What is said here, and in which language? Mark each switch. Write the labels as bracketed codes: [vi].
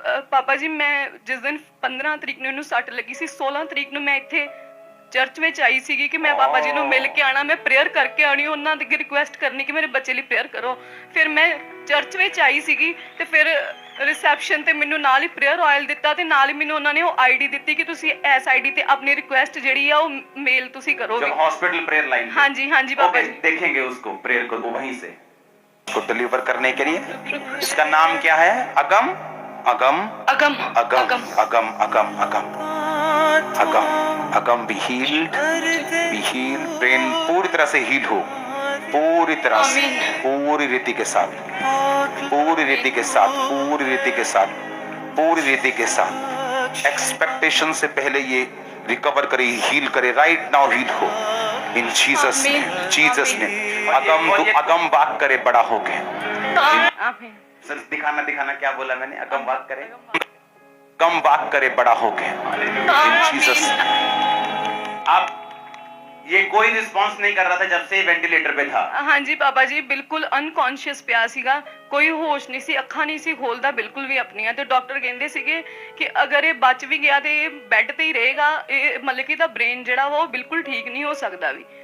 [pa] ਪਾਪਾ ਜੀ ਮੈਂ ਜਿਸ ਦਿਨ 15 ਤਰੀਕ ਨੂੰ ਇਹਨੂੰ ਸੱਟ ਲੱਗੀ ਸੀ, 16 ਤਰੀਕ ਨੂੰ ਮੈਂ ਇੱਥੇ ਚਰਚ ਵਿੱਚ ਆਈ ਸੀਗੀ ਕਿ ਮੈਂ ਪਾਪਾ ਜੀ ਨੂੰ ਮਿਲ ਕੇ ਆਣਾ, ਮੈਂ ਪ੍ਰੇਅਰ ਕਰਕੇ ਆਣੀ, ਉਹਨਾਂ ਦੀ ਰਿਕੁਐਸਟ ਕਰਨੀ ਕਿ ਮੇਰੇ ਬੱਚੇ ਲਈ ਪ੍ਰੇਅਰ ਕਰੋ। ਫਿਰ ਮੈਂ ਚਰਚ ਵਿੱਚ ਆਈ ਸੀਗੀ ਤੇ ਫਿਰ ਰਿਸੈਪਸ਼ਨ ਤੇ ਮੈਨੂੰ ਨਾਲ ਹੀ ਪ੍ਰੇਅਰ ਆਇਲ ਦਿੱਤਾ ਤੇ ਨਾਲ ਹੀ ਮੈਨੂੰ ਉਹਨਾਂ ਨੇ ਉਹ ਆਈਡੀ ਦਿੱਤੀ ਕਿ ਤੁਸੀਂ ਇਸ ਆਈਡੀ ਤੇ ਆਪਣੀ ਰਿਕੁਐਸਟ ਜਿਹੜੀ ਆ ਉਹ ਮੇਲ ਤੁਸੀਂ ਕਰੋਗੇ। [hi] जब हॉस्पिटल प्रेयर लाइन? हाँ जी पापा ओके, जी। देखेंगे उसको प्रेयर को वहीं से को डिलीवर करने के लिए। इसका नाम क्या है? अगम अगम अगम अगम अगम अगम अगम अगम अगम [en] Be healed, be healed. [hi] Brain पूरी तरह से हील हो, पूरी तरह से, पूरी रीति के साथ, पूरी रीति के साथ, पूरी रीति के साथ, पूरी रीति के साथ। एक्सपेक्टेशन से पहले ये रिकवर करे, हील करे, [en] right now [hi] हील हो इन जीसस ने, जीसस ने। अगम बात करे बड़ा हो के। आमीन। सर दिखाना दिखाना, क्या बोला मैंने? अगम बात करे, कम बात करे बड़ा हो के इन जीसस। आप ये कोई रिस्पांस नहीं कर रहा था जब से वेंटिलेटर पे था? हाँ जी पापा जी, बिल्कुल अनकॉन्शियस [pa] ਪਿਆ ਸੀਗਾ, ਕੋਈ ਹੋਸ਼ ਨਹੀਂ ਸੀ, ਅੱਖਾਂ ਨਹੀਂ ਸੀ ਖੋਲਦਾ ਬਿਲਕੁਲ ਵੀ ਆਪਣੀਆਂ। ਤੇ ਡਾਕਟਰ ਕਹਿੰਦੇ ਸੀਗੇ ਕਿ ਅਗਰ ਇਹ ਬਚ ਵੀ ਗਿਆ ਤੇ ਇਹ ਬੈੱਡ ਤੇ ਹੀ ਰਹੇਗਾ, ਇਹ ਮਤਲਬ ਕਿ ਇਹਦਾ ਬ੍ਰੇਨ ਜਿਹੜਾ ਵਾ ਉਹ ਬਿਲਕੁਲ ਠੀਕ ਨਹੀਂ ਹੋ ਸਕਦਾ ਵੀ।